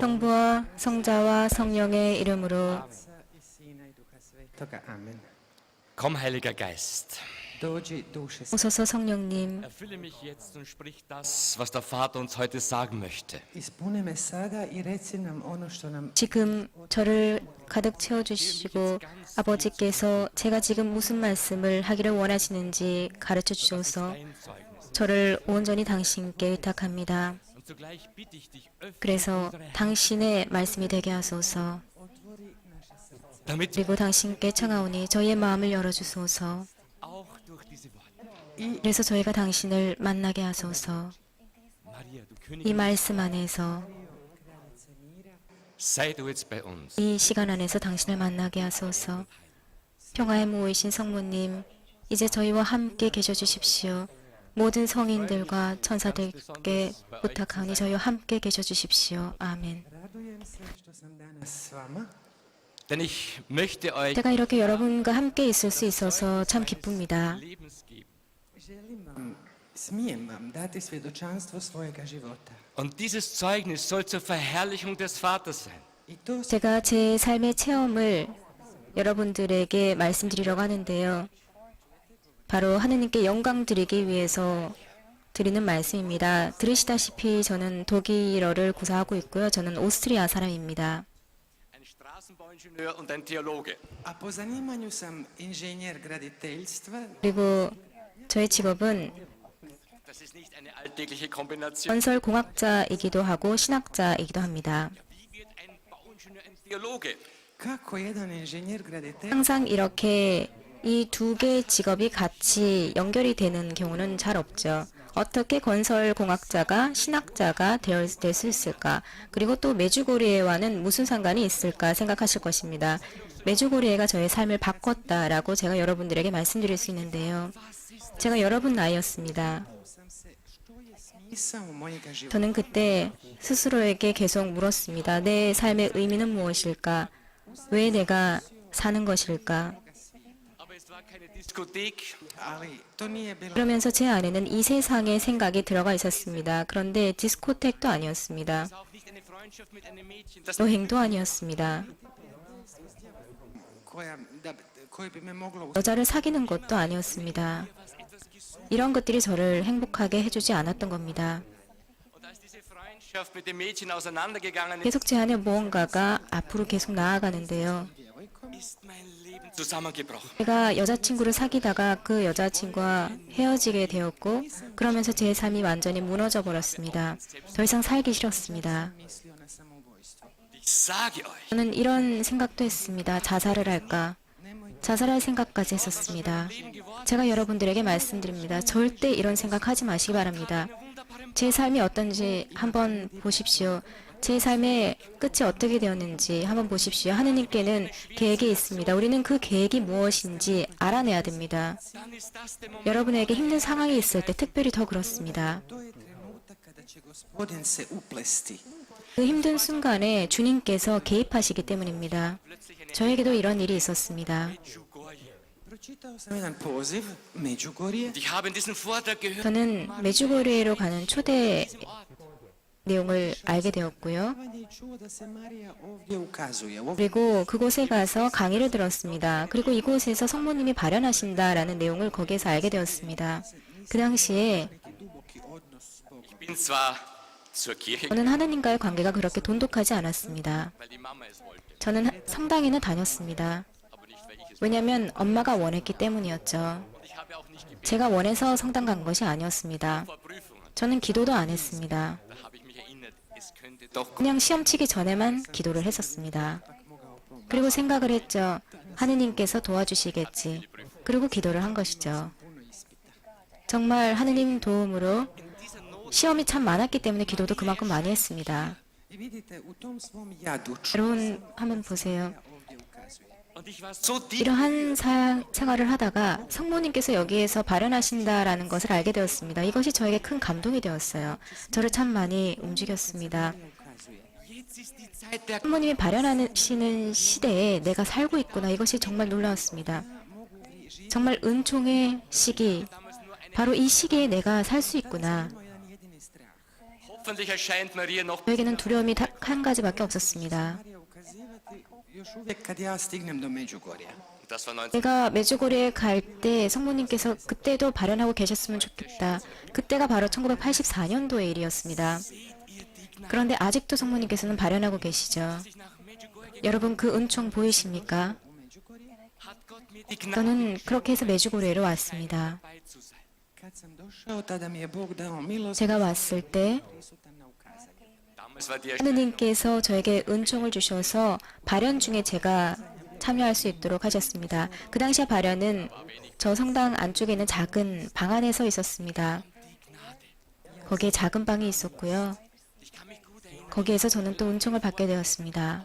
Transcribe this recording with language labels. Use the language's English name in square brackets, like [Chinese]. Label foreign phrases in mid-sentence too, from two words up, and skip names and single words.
[Korean] 성부와 성자와 성령의 이름으로 [Croatian] Oca i Sina i Duha Svetoga. Amen. [German] Komm, Heiliger Geist, [Croatian] Dođi, duše [Korean] 오소서 성령님, [German] erfülle mich jetzt und sprich das, was der Vater uns heute sagen möchte. [Croatian] ispuni me sada i reci nam ono što nam [Korean] 지금 저를 가득 채워주시고 아버지께서 제가 지금 무슨 말씀을 하기를 원하시는지 가르쳐 주셔서 [German] Dein Zeugnis. [Korean] 저를 온전히 당신께 의탁합니다. [German] Und zugleich bitte ich dich, öffne [Korean] 그래서 [German] unsere Herzen, [Korean] 당신의 말씀이 되게 하소서. [German] damit wir [Korean] 그리고 당신께 청하오니 저희의 마음을 열어주소서. [German] auch durch diese Worte, [Korean] 그래서 저희가 당신을 만나게 하소서. [German] Maria, du [Korean] 이 [German] Königin, [Korean] 말씀 안에서, [German] sei du jetzt bei uns. [Korean] 이 시간 안에서 당신을 만나게 하소서. 평화에 모이신 성모님, 이제 저희와 함께 계셔 주십시오. 모든 성인들과 천사들께 부탁하오니 저희와 함께 계셔 주십시오. 아멘. [Croatian] radujem se što sam danas s vama. [German] Denn ich möchte euch [Korean] 제가 이렇게 여러분과 함께 있을 수 있어서 참 기쁩니다. [German] Lebens geben. [Croatian] Želim vam, smijem vam dati svjedočanstvo svojega života. [German] Und dieses Zeugnis soll zur Verherrlichung des Vaters sein. [Croatian] I to se [Korean] 제가 제 삶의 체험을 여러분들에게 말씀드리려고 하는데요. 바로 하느님께 영광 드리기 위해서 드리는 말씀입니다. 들으시다시피 저는 독일어를 구사하고 있고요. 저는 오스트리아 사람입니다. [German] ein Straßenbauingenieur und ein Theologe. [Croatian] A po zanimanju sam inženjer graditeljstva. [Korean] 그리고 저의 직업은 [German] Das ist nicht eine alltägliche Kombination. [Korean] 건설공학자이기도 하고 신학자이기도 합니다. [German] Wie wird ein Bauingenieur ein Theologe? [Croatian] Kako jedan inženjer graditeljstva [Korean] 항상 이렇게 이 두 개의 직업이 같이 연결이 되는 경우는 잘 없죠. 어떻게 건설공학자가 신학자가 될 수 있을까? 그리고 또 메주고리에와는 무슨 상관이 있을까 생각하실 것입니다. 메주고리에가 저의 삶을 바꿨다라고 제가 여러분들에게 말씀드릴 수 있는데요. 제가 여러분 나이였습니다. [Croatian] smisao mojega života. [Korean] 저는 그때 스스로에게 계속 물었습니다. 내 삶의 의미는 무엇일까? 왜 내가 사는 것일까? [German] Aber es war keine Diskothek. [Croatian] Ali to nije bila [Korean] 그러면서 제 안에는 이 세상의 생각이 들어가 있었습니다. 그런데 디스코텍도 아니었습니다. [German] Es war auch nicht eine Freundschaft mit einem Mädchen. Das [Korean] 여행도 아니었습니다. [Croatian] koje bi me moglo [Korean] 여자를 사귀는 것도 아니었습니다. 이런 것들이 저를 행복하게 해주지 않았던 겁니다. [German] Und als diese Freundschaft mit dem Mädchen auseinandergegangen ist, [Korean] 계속 제 안에 무언가가 앞으로 계속 나아가는데요. [German] ist mein Leben zusammengebrochen. [Korean] 제가 여자친구를 사귀다가 그 여자친구와 헤어지게 되었고 그러면서 제 삶이 완전히 무너져 버렸습니다. 더 이상 살기 싫었습니다. [Croatian] mislio na samoubojstvo. [German] Ich sage euch, [Korean] 저는 이런 생각도 했습니다. 자살을 할까? 자살할 생각까지 했었습니다. 제가 여러분들에게 말씀드립니다. 절대 이런 생각하지 마시기 바랍니다. 제 삶이 어떤지 한번 보십시오. 제 삶의 끝이 어떻게 되었는지 한번 보십시오. 하느님께는 계획이 있습니다. 우리는 그 계획이 무엇인지 알아내야 됩니다. [German] dann ist das der Moment, [Korean] 여러분에게 힘든 상황이 있을 때 특별히 더 그렇습니다. [Croatian] To je trenutak kada će Gospodin se uplesti. [Korean] 그 힘든 순간에 주님께서 개입하시기 때문입니다. 저에게도 이런 일이 있었습니다. [Croatian] Medjugorje. Pročitao sam jedan poziv Međugorje. [German] Und ich habe in diesem Vortrag gehört, [Korean] 저는 메주고리에로 가는 초대 내용을 알게 되었고요. [Croatian] I čuo da se Marija ovdje ukazuje. Ovdje [Korean] 그리고 그곳에 가서 강의를 들었습니다. 그리고 이곳에서 성모님이 발현하신다라는 내용을 거기에서 알게 되었습니다. 그 당시에 [Croatian] duboki odnos s Bogom. [German] ich bin zwar zur Kirche, [Korean] 저는 하나님과의 관계가 그렇게 돈독하지 않았습니다. [German] weil die Mama es wollte, [Korean] 저는 성당에는 다녔습니다. [German] aber nicht, weil ich es [Korean] 왜냐하면 엄마가 원했기 때문이었죠. [German] Und ich habe auch nicht gebetet [Korean] 제가 원해서 성당 간 것이 아니었습니다. [German] vor Prüfungen. [Korean] 저는 기도도 안 했습니다. [German] Da habe ich mich erinnert, es könnte doch [Korean] 그냥 시험 치기 전에만 기도를 했었습니다. 그리고 생각을 했죠. 하느님께서 도와주시겠지. 그리고 기도를 한 것이죠. 정말 하느님 도움으로 시험이 참 많았기 때문에 기도도 그만큼 많이 했습니다. [Croatian] I vidite, u tom svom jadu [Korean] 여러분 한번 보세요. [Croatian] ovdje ukazuje. [German] Und ich war so tief [Korean] 이러한 생활을 하다가 성모님께서 여기에서 발현하신다라는 것을 알게 되었습니다. 이것이 저에게 큰 감동이 되었어요. 저를 참 많이 움직였습니다. [Croatian] Ukazuje. [German] Jetzt ist die Zeit der [Korean] 성모님이 발현하시는 시대에 내가 살고 있구나. 이것이 정말 놀라웠습니다. 정말 은총의 시기, 바로 이 시기에 내가 살 수 있구나. [Croatian] Samo jedan jedini strah. [German] Hoffentlich erscheint Maria noch [Korean] 저에게는 두려움이 딱 한 가지밖에 없었습니다. [Croatian] Marija ukazivati još uvijek kad ja stignem do Međugorja. [German] das war 19 [Korean] 내가 메주고리에 갈 때 성모님께서 그때도 발현하고 계셨으면 좋겠다. 그때가 바로 1984년도의 일이었습니다. 그런데 아직도 성모님께서는 발현하고 계시죠. [German] nach Medjugorje [Korean] 여러분 그 은총 보이십니까? [German] hat Gott mir die Gnade [Korean] 저는 그렇게 해서 메주고리에로 왔습니다. [German] dabei zu sein. [Croatian] Kad sam došao, tada mi je Bog dao milost [Korean] 제가 왔을 때 [Croatian] prisutan na ukazanju. [German] Damals war die [Korean] 하느님께서 저에게 은총을 주셔서 발현 중에 제가 참여할 수 있도록 하셨습니다. 그 당시에 발현은 저 성당 안쪽에 있는 작은 방 안에서 있었습니다. 거기에 작은 방이 있었고요. [German] Ich kann mich gut erinnern [Korean] 거기에서 저는 또 은총을 받게 되었습니다.